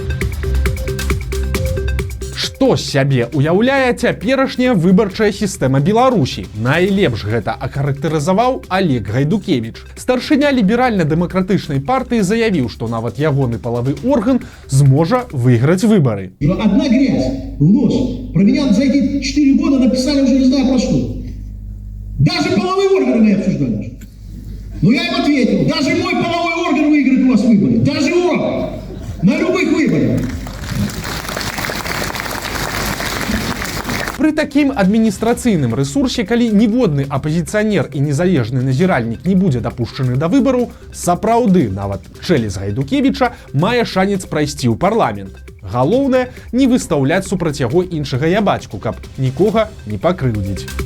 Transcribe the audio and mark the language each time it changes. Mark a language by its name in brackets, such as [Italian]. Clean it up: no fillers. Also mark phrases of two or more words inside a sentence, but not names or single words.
[Belarusian] Што з сябе уяўляе цяперашняя выбарчая сістэма Беларусі? Найлепш гэта ахарактарызаваў Олег Гайдукевіч. Старшыня ліберальна-дэмакратычнай партыі заявіў, што нават ягоны палавы орган зможа выйграць выбары. [Russian] Одна грязь в нос. Про меня за эти 4 года написали уже не знаю про что. Даже половые органы мы обсуждали. Но я им ответил, даже мой половой орган выиграет у вас выборы. Даже он. На любых выборах. [Belarusian] Пры такім адміністрацыйным рэсурсе, калі ніводны апазіцыянер і незалежны назіральнік не будзе дапушчаны да выбараў, сапраўды нават Чэлес Гайдукевіча мае шанец прайсці ў парламент. Галоўнае, не выстаўляць супраць яго іншага ябацьку, каб нікога не пакрыўдзіць.